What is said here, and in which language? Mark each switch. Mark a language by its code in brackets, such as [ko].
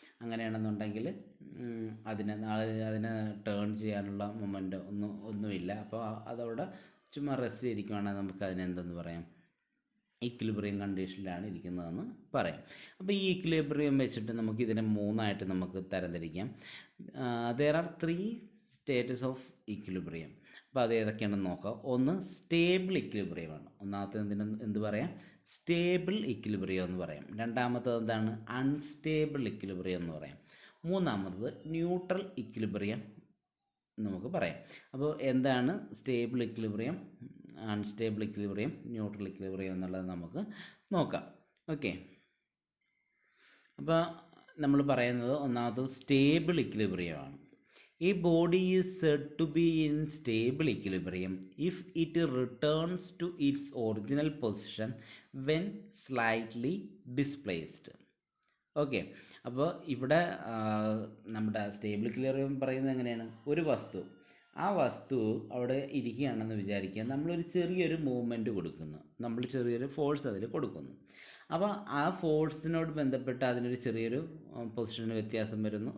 [ml] അങ്ങനെയാണെന്നുണ്ടെങ്കിൽ അതിനെ ടേൺ ചെയ്യാനുള്ള മൊമെൻ്റ് ഒന്നുമില്ല. അപ്പോൾ അതവിടെ ചുമ്മാ റെസ്റ്റ് ചെയ്തിരിക്കുകയാണെങ്കിൽ നമുക്ക് അതിനെന്തെന്ന് പറയാം? ഇക്വിലിബ്രിയം കണ്ടീഷനിലാണ് ഇരിക്കുന്നതെന്ന് പറയാം. അപ്പോൾ ഈ ഇക്വിലിബ്രിയം വെച്ചിട്ട് നമുക്ക് ഇതിനെ 3ആയിട്ട് നമുക്ക് തരംതിരിക്കാം. [en] there are 3 states of equilibrium. [ml] അപ്പോൾ അത് ഏതൊക്കെയാണെന്ന് നോക്കാം. ഒന്ന് സ്റ്റേബിൾ ഇക്വിലിബ്രിയമാണ്. ഒന്നാമത്തെ എന്ത് പറയാം? സ്റ്റേബിൾ ഇക്വിലിബ്രിയം എന്ന് പറയാം. രണ്ടാമത്തത് എന്താണ്? അൺസ്റ്റേബിൾ ഇക്വിലിബ്രിയം എന്ന് പറയാം. മൂന്നാമത്തത് ന്യൂട്രൽ ഇക്വിലിബ്രിയം നമുക്ക് പറയാം. അപ്പോൾ എന്താണ് stable equilibrium, unstable equilibrium, neutral equilibrium എന്നുള്ളത് നമുക്ക് നോക്കാം. ഓക്കെ, അപ്പോൾ നമ്മൾ പറയുന്നത് ഒന്നാമത്തത് stable ഇക്വിലിബ്രിയമാണ്. [en] A body is said to be in stable equilibrium if it returns to its original position when slightly displaced. [ml] Okay, അപ്പോൾ ഇവിടെ നമ്മുടെ സ്റ്റേബിൾ ഇക്വിലിബ്രിയം പറയുന്നത് എങ്ങനെയാണ്? ഒരു വസ്തു അവിടെ ഇരിക്കുകയാണെന്ന് വിചാരിക്കുക. നമ്മളൊരു ചെറിയൊരു മൂവ്മെൻറ്റ് കൊടുക്കുന്നു, നമ്മൾ ചെറിയൊരു ഫോഴ്സ് അതിൽ കൊടുക്കുന്നു. അപ്പോൾ ആ ഫോഴ്സിനോട് ബന്ധപ്പെട്ട് അതിനൊരു ചെറിയൊരു പൊസിഷൻ വ്യത്യാസം വരുന്നു.